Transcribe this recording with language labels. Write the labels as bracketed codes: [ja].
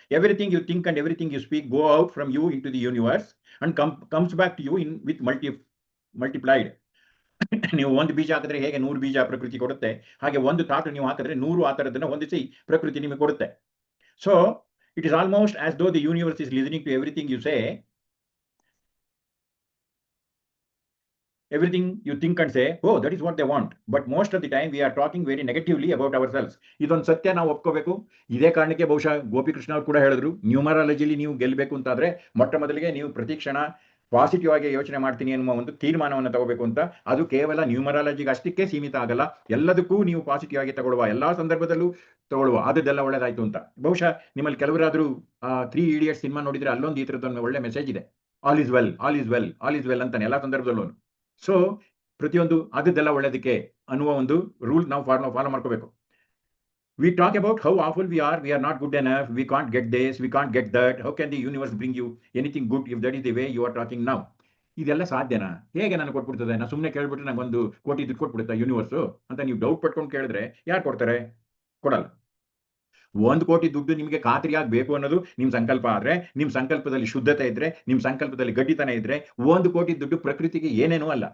[en] Everything you think and everything you speak go out from you into the universe and comes back to you in with multiplied. [kn] ನೀವು ಒಂದು ಬೀಜ ಹಾಕಿದ್ರೆ ಹೇಗೆ 100 ಬೀಜ ಪ್ರಕೃತಿ ಕೊಡುತ್ತೆ, ಹಾಗೆ ಒಂದು ಥಾಟ್ ನೀವು ಹಾಕಿದ್ರೆ 100 ಆ ಥರದನ್ನ ಹೊಂದಿಸಿ ಪ್ರಕೃತಿ ನಿಮಗೆ ಕೊಡುತ್ತೆ. [en] So it is almost as though the universe is listening to everything you say. Everything you think and say, oh, that is what they want. But most of the time we are talking very negatively about ourselves. [kn] ಇದೊಂದು ಸತ್ಯ ನಾವು ಒಪ್ಕೋಬೇಕು. ಇದೇ ಕಾರಣಕ್ಕೆ ಬಹುಶಃ ಗೋಪಿಕೃಷ್ಣ ಅವರು ಕೂಡ ಹೇಳಿದ್ರು, ನ್ಯೂಮರಾಲಜಿಲಿ ನೀವು ಗೆಲ್ಲಬೇಕು ಅಂತಾದ್ರೆ ಮೊಟ್ಟ ಮೊದಲಿಗೆ ನೀವು ಪ್ರತಿ ಕ್ಷಣ ಪಾಸಿಟಿವ್ ಆಗಿ ಯೋಚನೆ ಮಾಡ್ತೀನಿ ಅನ್ನುವ ಒಂದು ತೀರ್ಮಾನವನ್ನು ತಗೋಬೇಕು ಅಂತ. ಅದು ಕೇವಲ ನ್ಯೂಮರಾಲಜಿಗೆ ಅಷ್ಟಕ್ಕೆ ಸೀಮಿತ ಆಗಲ್ಲ, ಎಲ್ಲದಕ್ಕೂ ನೀವು ಪಾಸಿಟಿವ್ ಆಗಿ ತಗೊಳ್ಳುವ, ಎಲ್ಲಾ ಸಂದರ್ಭದಲ್ಲೂ ತಗೊಳ್ಳುವ, ಅದೆಲ್ಲ ಒಳ್ಳೇದಾಯ್ತು ಅಂತ. ಬಹುಶಃ ನಿಮ್ಮಲ್ಲಿ ಕೆಲವರಾದ್ರೂ 3 Idiots ಸಿನಿಮಾ ನೋಡಿದ್ರೆ ಅಲ್ಲೊಂದು ಈ ಥರದೊಂದು ಒಳ್ಳೆ ಮೆಸೇಜ್ ಇದೆ, [en] all is well, all is well, [kn] all is well ಅಂತಾನೆ ಎಲ್ಲಾ ಸಂದರ್ಭದಲ್ಲೂ. ಸೊ ಪ್ರತಿಯೊಂದು ಆಗದ್ದೆಲ್ಲ ಒಳ್ಳೇದಕ್ಕೆ ಅನ್ನುವ ಒಂದು ರೂಲ್ ನಾವು ಫಾಲೋ ಮಾಡ್ಕೋಬೇಕು. [en] We talk about how awful we are not good enough, we can't get this, we can't get that, how can the universe bring you anything good if that is the way you are talking now. [kn] ಇದೆಲ್ಲ ಸಾಧ್ಯನಾ? ಹೇಗೆ ನನಗೆ ಕೊಟ್ಬಿಡ್ತದೆ? ನಾನು ಸುಮ್ಮನೆ ಕೇಳ್ಬಿಟ್ರೆ ನಂಗೆ 1 ಕೋಟಿ ದುಡ್ಡು ಕೊಟ್ಬಿಡುತ್ತಾ universe ಅಂತ ನೀವು ಡೌಟ್ ಪಟ್ಕೊಂಡು ಕೇಳಿದ್ರೆ ಯಾರು ಕೊಡ್ತಾರೆ? ಕೊಡಲ್ಲ. 1 ಕೋಟಿ ದುಡ್ಡು ನಿಮಗೆ ಖಾತ್ರಿಯಾಗಿ ಬೇಕು ಅನ್ನೋದು ನಿಮ್ಮ ಸಂಕಲ್ಪ ಆದ್ರೆ, ನಿಮ್ಮ ಸಂಕಲ್ಪದಲ್ಲಿ ಶುದ್ಧತೆ ಇದ್ರೆ, ನಿಮ್ಮ ಸಂಕಲ್ಪದಲ್ಲಿ ಗಟ್ಟಿತನ ಇದ್ರೆ 1 ಕೋಟಿ ದುಡ್ಡು ಪ್ರಕೃತಿಗೆ ಏನೇನೂ ಅಲ್ಲ.